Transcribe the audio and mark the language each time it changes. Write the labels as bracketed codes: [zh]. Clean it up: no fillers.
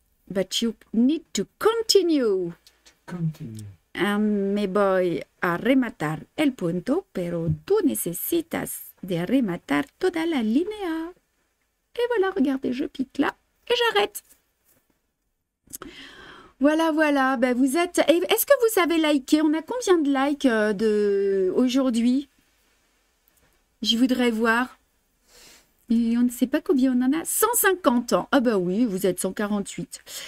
[en] But you need to continue. Continue. [es] Me voy a rematar el punto, pero tú necesitas de rematar toda la línea. [fr] Et voilà, regardez, je pique là et j'arrête. Voilà, voilà. Ben vous êtes. Est-ce que vous avez liké? On a combien de likes aujourd'hui? Je voudrais voir. Et on ne sait pas combien on en a. 150 ans. Ah bah oui, vous êtes 148.